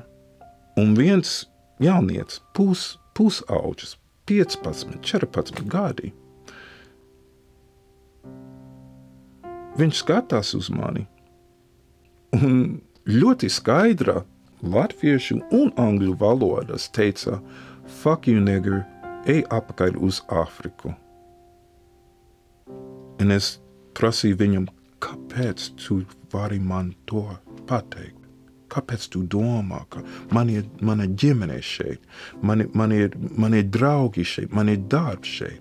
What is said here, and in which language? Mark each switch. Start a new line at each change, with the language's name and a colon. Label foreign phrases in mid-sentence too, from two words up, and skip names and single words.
Latvian: Un viens jaunietis, pusauģis, 15, 14 gadi, viņš skatās uz mani un ļoti skaidra latviešu un angļu valodas teica,
English: fuck you, nigger,
Latvian: ej apakaļ uz Āfriku. Un es prasīju viņam, kāpēc tu vari man to pateikt? Kāpēc tu domā, ka mana ģimene šeit, man ir draugi šeit, man ir darbs šeit?